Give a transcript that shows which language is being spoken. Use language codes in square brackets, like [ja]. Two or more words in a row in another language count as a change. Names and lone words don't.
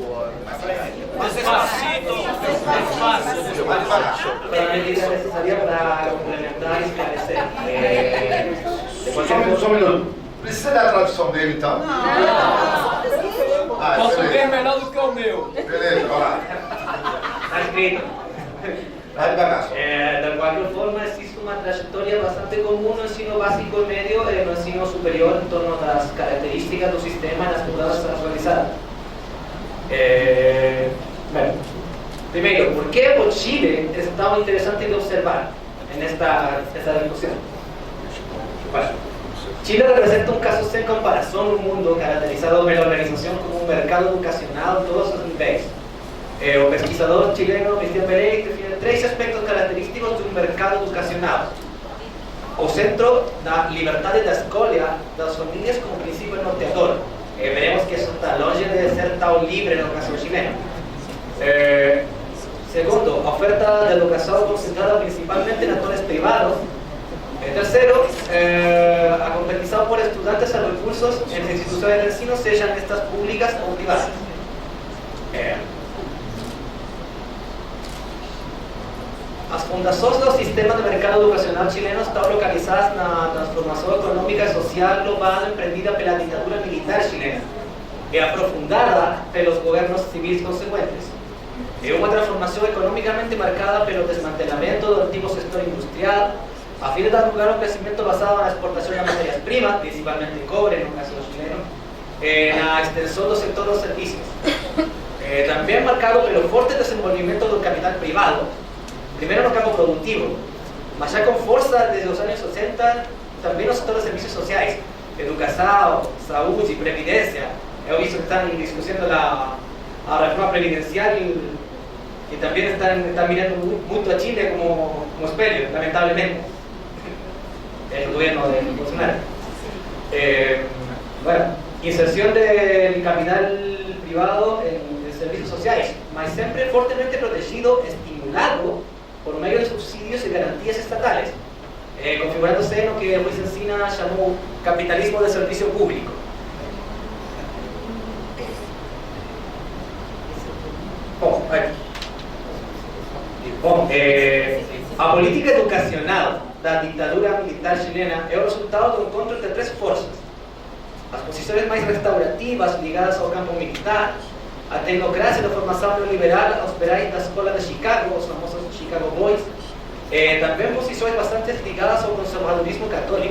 [pt] Para a medida necessária para complementar e esclarecer. Só um minuto. Precisa da tradução dele então? Posso ver melhor do que o meu. Beleza, vai lá. Está escrito. [es] De cualquier forma, existe una trayectoria bastante común en el ensino básico y medio y en el ensino superior en torno a las características del sistema y las pruebas transversales. Bueno, primero, ¿por qué Chile es tan interesante de observar en esta discusión? Bueno, Chile representa un caso sin comparación en un mundo caracterizado por la organización como un mercado educacional en todos los niveles. [pt] O pesquisador chileno Cristian Pereira define 3 aspectos característicos [es] de un mercado educacional. [pt] O centro da liberdade da escolha das famílias como princípio norteador. [es] Veremos que eso está longe de ser tan libre en la educación chilena. Segundo, oferta de educación concentrada principalmente en actores privados. Tercero, a competición por estudiantes a recursos en las instituciones de ensino, sean estas públicas o privadas. [pt] As fundações do sistema de mercado educacional chileno estão localizadas na transformação econômica e social global empreendida pela ditadura militar chilena e aprofundada pelos governos civis consequentes. É uma transformação economicamente marcada pelo desmantelamento do antigo setor industrial, a fim de dar lugar a um crescimento basado na exportação de matérias-primas, principalmente cobre, no caso chileno, na extensão do setor dos serviços. Também marcado pelo forte desenvolvimento do capital privado, primero no campo productivo, mas já com força desde os anos 60, também no setor de serviços sociais, educação, saúde, previdência. Eu visto que estão discutindo a reforma previdencial e também estão mirando muito a Chile como espelho, [es] lamentablemente, el gobierno de Bolsonaro. Bueno, inserción del capital privado en [pt] sociais, mas sempre fortemente protegido, [es] estimulado por medio de subsidios y garantías estatales, configurándose en lo que Luis Encina llamó capitalismo de servicio público. [pt] A política educacional da ditadura militar chilena é o resultado do encontro entre três forças: as posições mais restaurativas ligadas ao campo militar, a tecnocracia da formação neoliberal aos operários da escola de Chicago, os famosos Chicago Boys, também posições bastante ligadas ao conservadorismo católico.